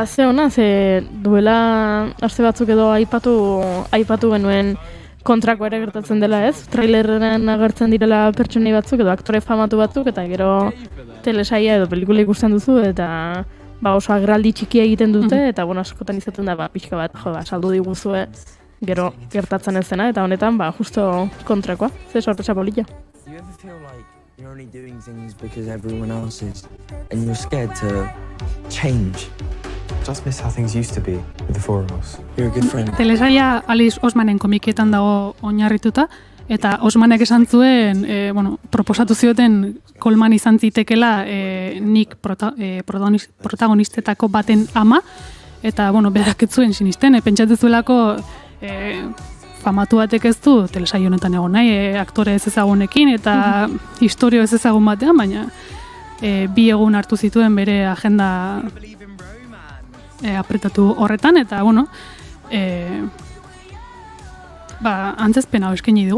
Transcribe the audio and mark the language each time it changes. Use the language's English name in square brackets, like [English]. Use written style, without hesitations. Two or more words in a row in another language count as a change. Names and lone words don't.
[Basque] Ze ona, ze duela aste batzuk edo aipatu genuen kontrako ere gertatzen dela ez, trailerren agertzen direla pertsonei batzuk edo aktore famatu batzuk, eta gero telesaia edo pelikula ikusten duzu, eta oso agerraldi txikia egiten dute, eta askotan izaten da pixka bat, saldu diguzue gero gertatzen ez dena, eta honetan justo kontrakoa, ze sorpresa polita. [English] You're only doing things because everyone else is, and you're scared to change. Just miss how things used to be with the four of us. You're a good friend. [Basque] Telesaia Alice Osmanen komikietan dago oinarrituta, eta Osmanek esan zuen, proposatu zioten Colman izan zitekela nik protagonistetako baten ama, eta berak ez zuen sinisten, pentsatzezuelako famatu batek ez du telesaio honetan egon nahi, aktore ez ezagunekin eta historio ez ezagun batean, baina bi egun hartu zituen bere agenda apretatu horretan, eta antzezpena eskaini dugu.